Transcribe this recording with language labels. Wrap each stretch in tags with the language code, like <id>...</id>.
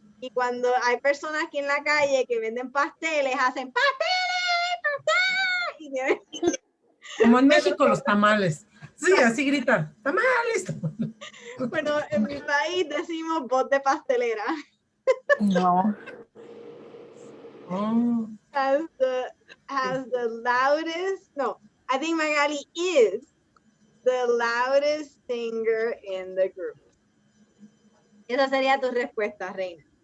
<es>Y cuando hay personas aquí en la calle que venden pasteles, hacen pasteles, pasteles. Como en México los tamales. Sí, así grita, tamales. Bueno, en mi país decimos voz de pastelera. No. Oh.</es> <en>Has the loudest, no, I think Magali is the loudest singer in the group.</en> <es>Esa sería tu respuesta, Reina.</es>